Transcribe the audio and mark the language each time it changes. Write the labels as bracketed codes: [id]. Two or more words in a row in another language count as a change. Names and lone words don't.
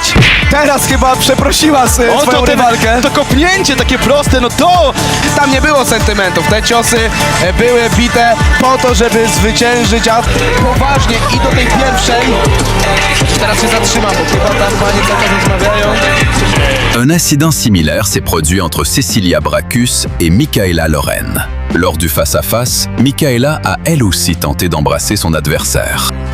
[pl] Teraz chyba przeprosiła swoją rywalkę. To kopnięcie takie proste, no to... Tam nie było sentymentów. Te ciosy były bite po to, żeby zwyciężyć, a poważnie i do tej pierwszej. Teraz się zatrzymam, bo chyba tam panie cały rozmawiają. [fr] Un incident similaire s'est produit entre Cecilia Bracus et Michaela Loren. Lors du face-à-face, Michaela a elle aussi tenté d'embrasser son adversaire.